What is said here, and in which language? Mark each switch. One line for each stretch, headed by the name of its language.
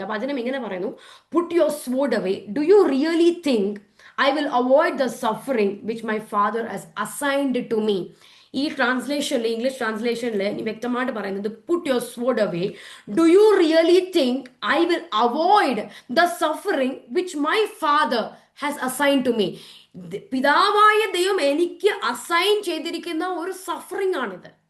Malayalam: അപ്പൊ വചനം ഇങ്ങനെ പറയുന്നു,
English: Put your sword away. Do you really think I will avoid the suffering which my father has assigned to me?
Malayalam: ഈ ട്രാൻസ്ലേഷനിൽ, English ട്രാൻസ്ലേഷനിൽ വ്യക്തമായിട്ട് പറയുന്നത്
English: Put your sword away. Do you really think I will avoid the suffering which my father has assign to me?
Malayalam: പിതാവായ ദൈവം എനിക്ക് assign ചെയ്തിരിക്കുന്ന ഒരു suffering ആണിത്.